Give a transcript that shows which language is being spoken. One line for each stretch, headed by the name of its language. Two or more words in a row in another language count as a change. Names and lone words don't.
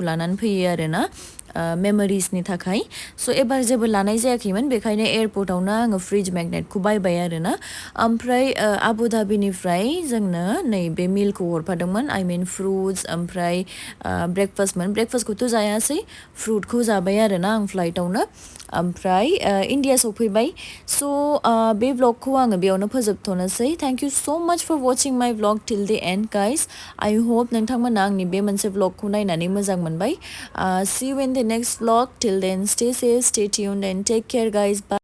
Bodo: लानानै फैयो आरोना मेमोरिजनि थाखाय सो एबार जेबो लानाय जायाखैमोन बेखायनो एयारपर्टआवनो आङो फ्रिज मेगनेटखौ बायबाय आरोना ओमफ्राय आबु धाबिनिफ्राय जोंनो नैबे मिलखौ हरफादोंमोन
English: I mean fruits
Bodo: ओमफ्राय ब्रेकफास्टखौथ' जायासै फ्रुटखौ जाबाय आरोना आं फ्लाइटआवनो ओमफ्राय इन्डिया सफैबाय सो बे ब्लगखौ आङो बेयावनो फोजोबथ'नोसै
English: thank you so much for watching my blog till the end guys I hope
Bodo: नोंथांमोना आंनि बे मोनसे ब्लगखौ नायनानै मोजां मोनबाय
English: see you in the next vlog till then stay safe stay tuned and take care guys bye